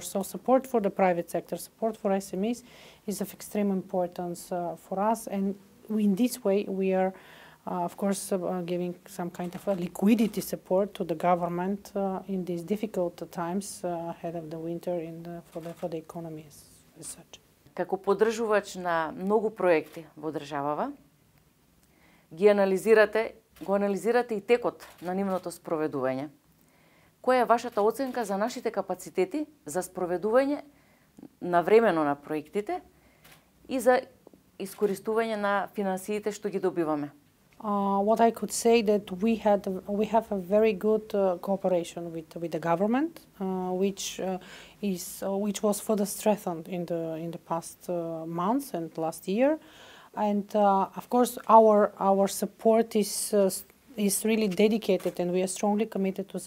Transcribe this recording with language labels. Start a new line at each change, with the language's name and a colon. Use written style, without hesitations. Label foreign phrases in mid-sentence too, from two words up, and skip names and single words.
English: So support for the private sector, support for SMEs is of extreme importance for us, and in this way we are of course giving some kind of a liquidity support to the government in these difficult times ahead of the winter for the economy as such.
Macedonian: Како поддржувач на многу проекти во државава, го анализирате и текот на нивното спроведување. Која е вашата оценка за нашите капацитети за спроведување навремено на проектите и за искористување на финансиите што ги добиваме?
English: What I could say that we have a very good cooperation with the government, which was further strengthened in the past months and last year, and of course our support is really dedicated, and we are strongly committed to